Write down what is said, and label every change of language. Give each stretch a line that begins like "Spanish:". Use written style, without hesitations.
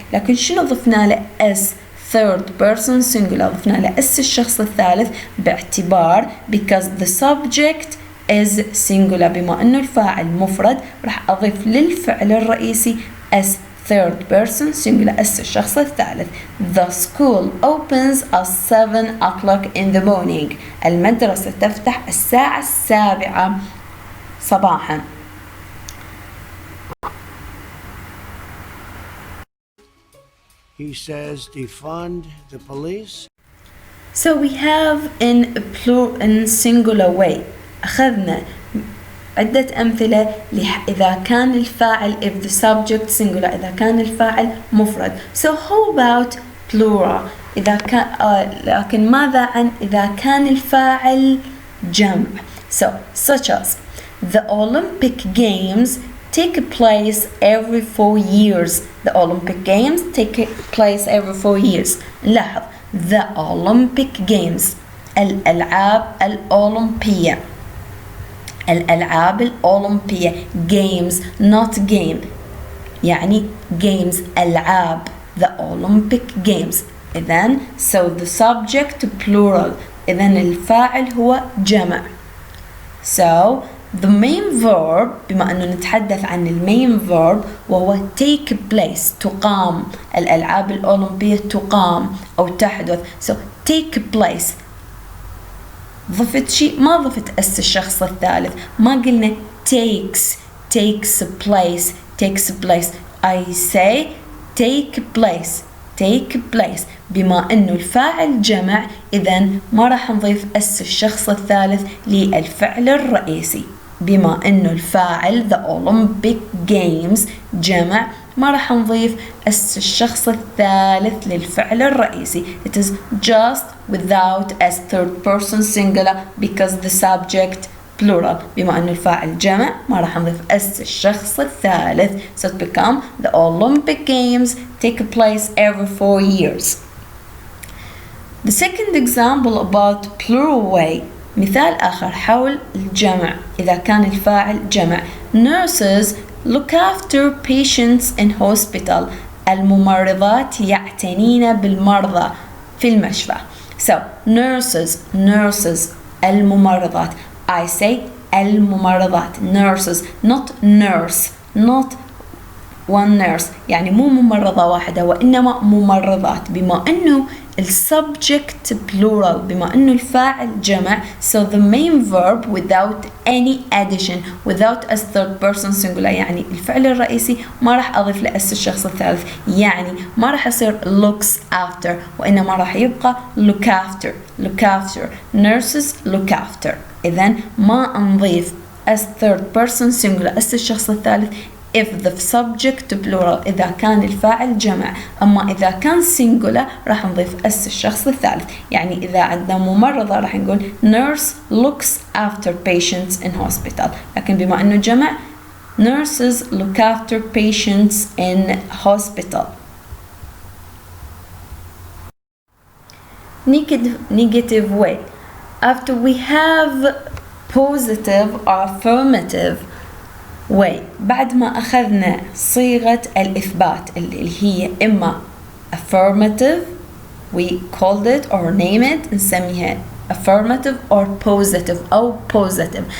Arabic: لكن شنو ضفنا له
English: s third person singular؟
Arabic: ضفنا له s الشخص الثالث باعتبار
English: because the subject is singular.
Arabic: بما أنه الفاعل مفرد راح أضيف للفعل الرئيسي
English: s third person singular s
Arabic: الشخص الثالث.
English: The school opens at 7 o'clock in the morning.
Arabic: المدرسة تفتح الساعة 7 صباحا.
English: He says defund the police. So we have in singular way.
Arabic: أخذنا عدة أمثلة إذا كان الفاعل
English: if the subject singular،
Arabic: إذا كان الفاعل مفرد.
English: So how about plural؟
Arabic: إذا كان لكن ماذا عن إذا كان الفاعل جمع؟
English: So such as the Olympic Games take place every 4 years. The Olympic Games take place every 4 years. لاحظ the Olympic Games
Arabic: الألعاب الأولمبية. الألعاب الأولمبية
English: games not game
Arabic: يعني
English: games ألعاب the Olympic Games.
Arabic: إذن
English: so the subject plural.
Arabic: إذن الفاعل هو جمع.
English: So the main verb
Arabic: بما أنه نتحدث عن المين verb وهو
English: take place
Arabic: تقام. الألعاب الأولمبية تقام أو تحدث.
English: So take place
Arabic: ضفت شيء ما ضفت اس الشخص الثالث. ما قلنا
English: takes place. I say take place
Arabic: بما أنه الفاعل جمع إذن ما راح نضيف اس الشخص الثالث للفعل الرئيسي. بما أنه الفاعل
English: the Olympic Games
Arabic: جمع ما راح نضيف اس الشخص الثالث للفعل الرئيسي.
English: It is just without as third person singular because the subject plural.
Arabic: بما أنه الفاعل جمع ما راح نضيف اس الشخص الثالث.
English: So it become the Olympic Games take place every 4 years. The second example about plural way.
Arabic: مثال آخر حول الجمع إذا كان الفاعل جمع.
English: Nurses look after patients in hospital.
Arabic: الممرضات يعتنين بالمرضى في المشفى.
English: So nurses الممرضات. I say
Arabic: الممرضات
English: nurses not nurse not one nurse
Arabic: يعني مو ممرضة واحدة وإنما ممرضات. بما أنه السبجكت plural بما أنه الفاعل جمع
English: so the main verb without any addition without as third person singular
Arabic: يعني الفعل الرئيسي ما راح أضيف له اس الشخص الثالث. يعني ما راح يصير
English: looks after
Arabic: وإنما راح يبقى
English: look after nurses look after.
Arabic: إذن ما نضيف
English: as third person singular
Arabic: اس الشخص الثالث
English: if the subject plural
Arabic: إذا كان الفاعل جمع. أما إذا كان singular راح نضيف اس الشخص الثالث. يعني إذا عندنا ممرضة راح نقول
English: nurse looks after patients in hospital.
Arabic: لكن بما أنه جمع
English: nurses look after patients in hospital. Negative way. After we have positive or affirmative way
Arabic: بعد ما أخذنا صيغة الإثبات اللي هي إما
English: affirmative we called it or name it
Arabic: نسميها
English: affirmative or positive أو positive.